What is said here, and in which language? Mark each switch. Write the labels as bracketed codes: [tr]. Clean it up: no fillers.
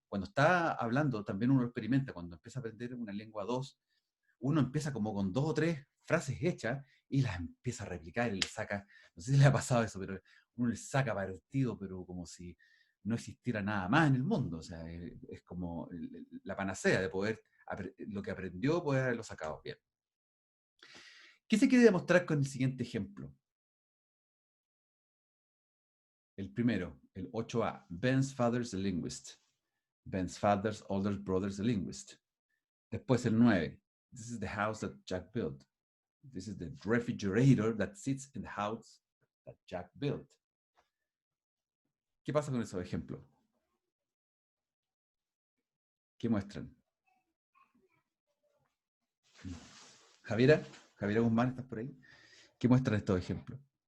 [es] Cuando está hablando, también uno lo experimenta. Cuando empieza a aprender una lengua 2, uno empieza como con 2 o 3 frases hechas y las empieza a replicar y le saca, no sé si le ha pasado eso, pero uno le saca partido, pero como si no existiera nada más en el mundo. O sea, es como la panacea de poder, lo que aprendió, poder haberlo sacado bien. ¿Qué se quiere demostrar con el siguiente ejemplo? El primero, el 8A. [en] Ben's father's a linguist. Ben's father's older brother's a linguist. [es] Después el 9. [en] This is the house that Jack built. This is the refrigerator that sits in the house that Jack built. [es] ¿Qué pasa con esos ejemplos? ¿Qué muestran? Javiera Guzmán, ¿estás por ahí? ¿Qué muestran estos ejemplos?